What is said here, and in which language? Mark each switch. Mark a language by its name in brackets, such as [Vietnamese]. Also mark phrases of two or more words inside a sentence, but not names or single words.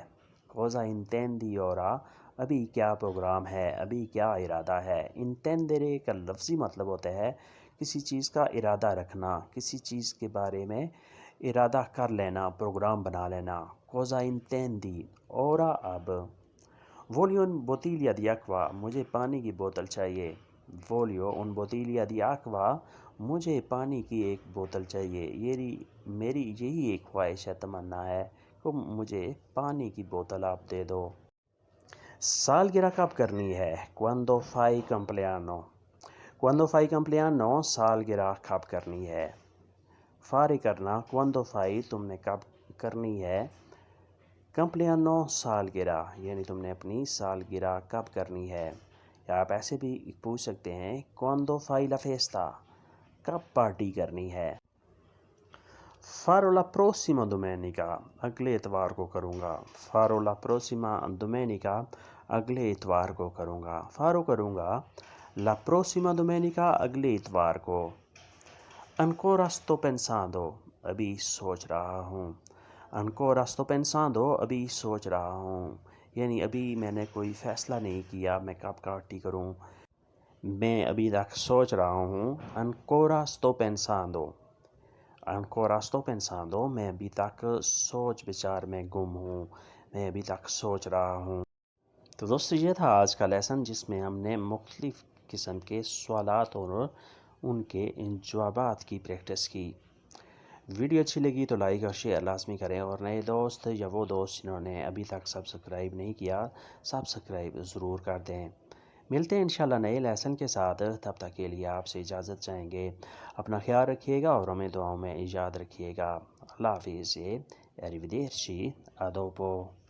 [Italian] Cosa intendi ora, [Urdu] ابھی کیا پروگرام ہے، ابھی کیا ارادہ ہے۔ انتیندرے کا لفظی مطلب ہوتا ہے کسی چیز کا ارادہ رکھنا، کسی چیز کے بارے میں ارادہ کر لینا، پروگرام بنا لینا۔ [Italian] Cosa intendi ora, اب۔ voglio un bottiglia di acqua، [Urdu] مجھے پانی کی بوتل چاہیے۔ [Italian] voglio un bottiglia di acqua، [Urdu] مجھے پانی کی ایک بوتل چاہیے، میری یہی ایک خواہش ہے، تمنا ہے کہ مجھے پانی کی بوتل آپ دے دو۔ سالگرہ کب کرنی ہے؟ [Italian] quando fai compleanno۔ quando fai compleanno، [Urdu] سالگرہ کب کرنی ہے۔ فارے کرنا، [Italian] quando fai، [Urdu] تم نے کب کرنی ہے۔ compleanno، سالگرہ، یعنی تم نے اپنی سالگرہ کب کرنی ہے۔ یا آپ ایسے بھی پوچھ سکتے ہیں، [Italian] quando fai la festa، [Urdu] کب پارٹی کرنی ہے۔ [Italian] farò la prossima domenica، [Urdu] اگلے اتوار کو کروں گا۔ [Italian] farò la prossima domenica، [Urdu] اگلے اتوار کو کروں گا۔ farò کروں گا، [Italian] la prossima domenica، [Urdu] اگلے اتوار کو۔ [Italian] ancora sto pensando، [Urdu] ابھی سوچ رہا ہوں۔ [Italian] ancora sto pensando، [Urdu] ابھی سوچ رہا ہوں، یعنی ابھی میں نے کوئی فیصلہ نہیں کیا میں کب پارٹی کروں، میں ابھی تک سوچ رہا ہوں۔ [Italian] ancora sto pensando، ancora sto pensando، [Urdu] میں ابھی تک سوچ بچار میں گم ہوں، میں ابھی تک سوچ رہا ہوں۔ تو دوستو، یہ تھا آج کا لیسن، جس میں ہم نے مختلف قسم کے سوالات اور ان کے جوابات کی پریکٹس کی۔ ویڈیو اچھی لگی تو لائک اور شیئر لازمی کریں، اور نئے دوست یا وہ دوست جنہوں نے ابھی تک سبسکرائب نہیں کیا، سبسکرائب ضرور کر دیں۔ ملتے ہیں انشاءاللہ نئے لیسن کے ساتھ، تب تک کے لیے آپ سے اجازت چاہیں گے۔ اپنا خیال رکھیے گا اور ہمیں دعاؤں میں یاد رکھیے گا۔ اللہ حافظ، [Italian] arrivederci، a dopo۔